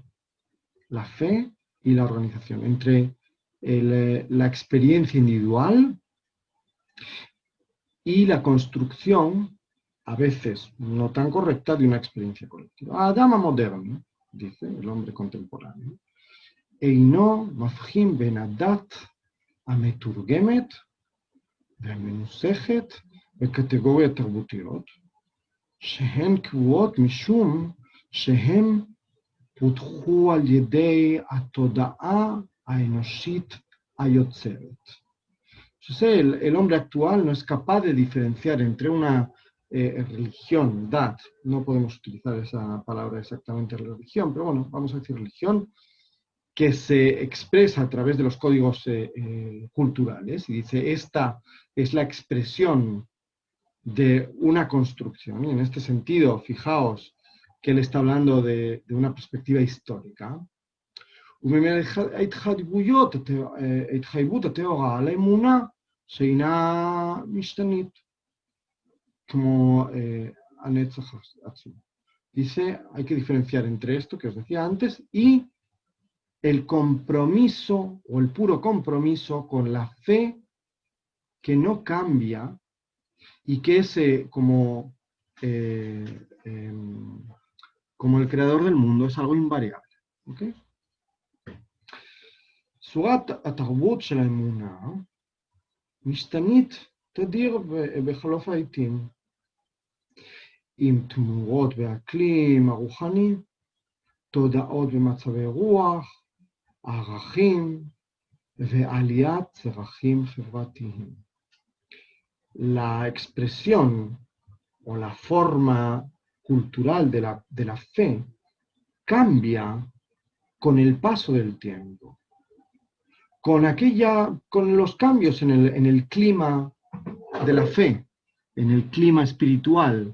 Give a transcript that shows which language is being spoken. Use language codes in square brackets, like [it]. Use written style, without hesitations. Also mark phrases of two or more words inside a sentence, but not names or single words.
[es] La fe y la organización, entre la experiencia individual y la construcción, a veces no tan correcta, de una experiencia colectiva. Adama moderno, dice el hombre contemporáneo, [he] אינו מבחין בין הדת המתורגמת והמנוסחת בקטגוריות תרבותיות, שהן קבועות משום שהן פותחו על ידי התודעה האנושית היוצרת. [es] Entonces, el hombre actual no es capaz de diferenciar entre una religión, dat, no podemos utilizar esa palabra exactamente religión, pero bueno, vamos a decir religión, que se expresa a través de los códigos culturales, y dice, esta es la expresión de una construcción, y en este sentido, fijaos que él está hablando de una perspectiva histórica, [he] ההתחייבות הטהורה על האמונה שאינה משתנית, como הנצח עצמו. [es] Dice, hay que diferenciar entre esto que os decía antes y el compromiso o el puro compromiso con la fe que no cambia y que es como el creador del mundo, es algo invariable. ¿Okay? [he] צורת התרבות של האמונה משתנית תדיר בחלוף העיתים, עם תמורות באקלים הרוחני, תודעות ומצבי רוח, ערכים ועליית צרכים חברתיים. [es] La expresión o la forma cultural de la fe cambia con el paso del tiempo, con los cambios en el clima de la fe, en el clima espiritual.